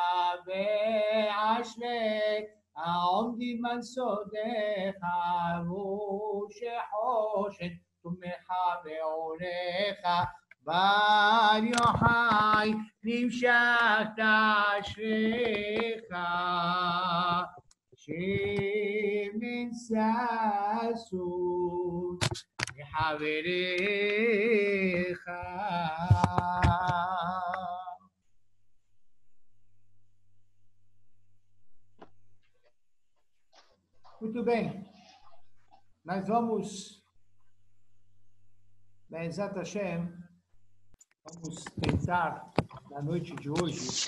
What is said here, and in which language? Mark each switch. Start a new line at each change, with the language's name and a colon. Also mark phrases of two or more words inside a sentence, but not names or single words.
Hebrew: ואשרי העומדים על סודך ושחושך תומך בעורך בר יוחאי נמשכת אשריך שמן ששון מחבריך.
Portuguese: Muito bem, nós vamos,
Hebrew: בעזרת השם,
Portuguese: vamos tentar, na noite de hoje,